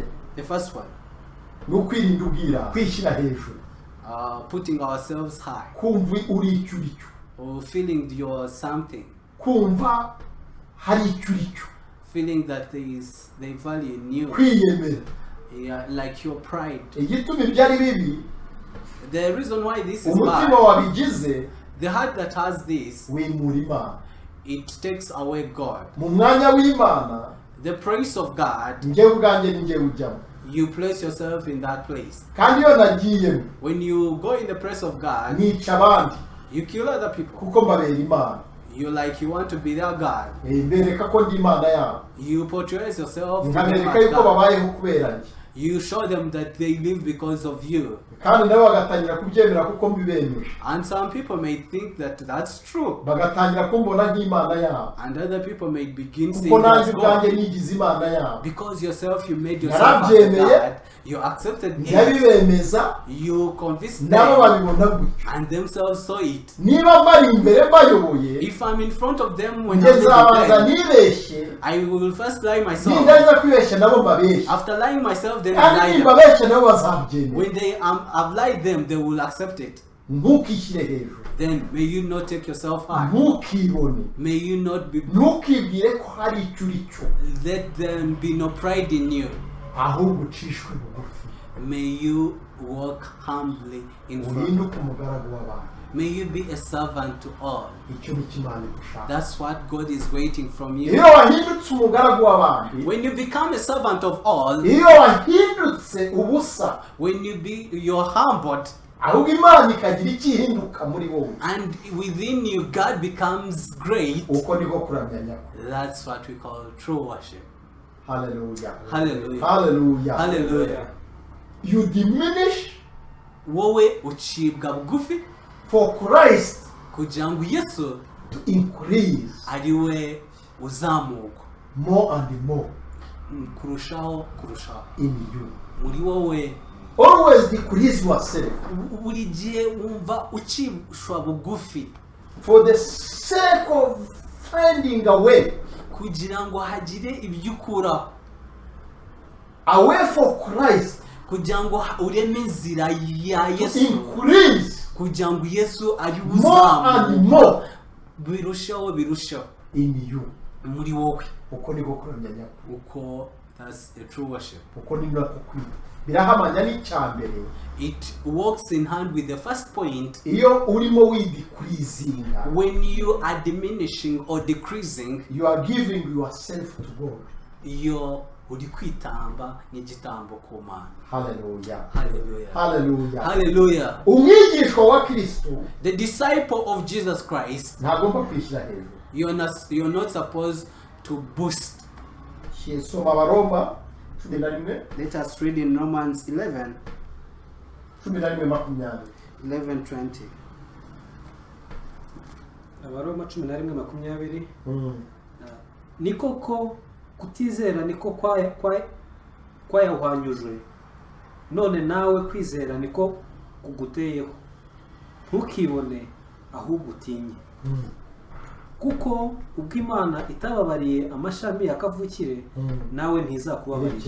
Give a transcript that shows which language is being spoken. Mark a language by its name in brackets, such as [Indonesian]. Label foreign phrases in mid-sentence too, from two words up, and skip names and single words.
[English] The first one, [Kinyarwanda] ni ukwirinda ubwira, kwishyira hejuru, [English] putting ourselves high [Kinyarwanda] kumva uri icyo uri cyo, [English] or feeling you're something, [Kinyarwanda] kumva hari icyo uri cyo, [English] feeling that they value in you, [Kinyarwanda] kwiyemera. [English] yeah, like your pride. [Kinyarwanda] Igituma ibyo ari bibi, [English] The reason why this is [Kinyarwanda] umutima [English] bad, [Kinyarwanda] wabigize [English] the heart that has this, [Kinyarwanda] wimura Imana. [English] it takes away God. [Kinyarwanda] Mu mwanya w'Imana, [English] The praise of God, [Kinyarwanda] njyewe ubwanjye ni njyewe ujyamo. [English] you place yourself in that place. [Kinyarwanda] Kandi iyo nagiyemo, [English] When you go in the presence of God, [Kinyarwanda] nica abandi [English] you kill other people. [Kinyarwanda] kuko mbabera Imana. [English] You want to be their God. [Kinyarwanda] Mbereka ko ndi Imana yabo, [English] You portray yourself to them [Kinyarwanda] nkabereka [English] as [Kinyarwanda] yuko [English] God. [Kinyarwanda] babayeho kubera njye. [English] You show them that they live because of you. [Kinyarwanda] Kandi nabo bagatangira kubyemera kuko mbibemeje, [English] And some people may think that that's true. [Kinyarwanda] bagatangira kumbona nk'Imana yabo, [English] And other people may begin saying [Kinyarwanda] kuko nanjye [English] that's [Kinyarwanda] ubwanjye [English] God. [Kinyarwanda] nigize Imana yabo. [English] Because yourself, you made yourself as [Kinyarwanda] Narabyemeye, [English] God. You accepted it. [Kinyarwanda] ndabibemeza, [English] You convinced [Kinyarwanda] nabo [English] them. [Kinyarwanda] babibona gutyo. [English] And themselves saw it. [Kinyarwanda] Niba mbari imbere mbayoboye, [English] If I'm in front of them when [Kinyarwanda] njye [English] I'm [Kinyarwanda] nzabanza [English] leading them, [Kinyarwanda] nibeshye, [English] I will first lie myself. [Kinyarwanda] nindaza kwibeshya nabo mbabeshye. [English] After lying myself, then I [Kinyarwanda] Kandi [English] lie them. [Kinyarwanda] nimbabeshya nabo bazabyemera. [English] When I've lied them, they will accept it. [Kinyarwanda] Ntukishyire hejuru, [English] Then may you not take yourself high. [Kinyarwanda] ntukibone, [English] May you not be. [Kinyarwanda] ntukibwire ko hari icyo uri cyo, [English] Let there be no pride in you. [Kinyarwanda] ahubwo ucishwe bugufi, [English] May you walk humbly in front. [Kinyarwanda] uhinduke umugaragu w'abantu. [English] May you be a servant to all. [Kinyarwanda] Icyo ni cyo Imana igushaka. [English] That's what God is waiting from you. [Kinyarwanda] Iyo wahindutse umugaragu w'abandi, [English] When you become a servant of all, [Kinyarwanda] iyo wahindutse ubusa, [English] when you're humbled, [Kinyarwanda] ahubwo Imana ikagira icyo ihinduka muri wowe, [English] and within you God becomes great, [Kinyarwanda] uko niko kuramya nyakuri. [English] that's what we call true worship. Hallelujah. Hallelujah. Hallelujah. Hallelujah. You diminish [Kinyarwanda] Wowe ucibwa bugufi [English] for Christ [Kinyarwanda] kugira ngo Yesu [English] to increase [Kinyarwanda] ariwe uzamuka [English] more and more [Kinyarwanda] kurushaho [English] in you. [Kinyarwanda] muri wowe. [English] Always decrease yourself [Kinyarwanda] Buri gihe wumva ucishwa bugufi [English] for the sake of finding a way [Kinyarwanda] kugira ngo hagire ibyo ukura, [English] away for Christ [Kinyarwanda] kugira ngo ureme inzira ya [English] to Yesu, increase [Kinyarwanda] kugira ngo Yesu ari [English] more and [Kinyarwanda] uzamuka [English] more [Kinyarwanda] birushaho [English] in you. [Kinyarwanda] muri wowe. Uko niko kuramya nyakuri. Uko, [English] that's a true worship. [Kinyarwanda] Uko ni nako kwita. Birahamanya n'icyambere. [English] It works in hand with the first point. [Kinyarwanda] Iyo urimo widecreasinga, [English] When you are diminishing or decreasing, you are giving yourself to God. [Kinyarwanda] iyo uri kwitamba n'igitambo ku Mana. Hallelujah. Hallelujah. Hallelujah. Hallelujah. Umwigishwa wa Kristo [English] The disciple of Jesus Christ, [Kinyarwanda] ntagomba kwishyira hejuru. [English] you're not supposed to boast. [Kinyarwanda] Soma Abaroma 11. [English] Let us read in Romans 11, 11:20. 11:20. [Kinyarwanda] Abaroma 11:20 ni koko kutizera niko kwayahwanyujwe none nawe kwizera niko kuguteyeho ntukibone ahubwo utinye kuko ubwo Imana itababariye amashami yakavukire nawe ntizakubabarira.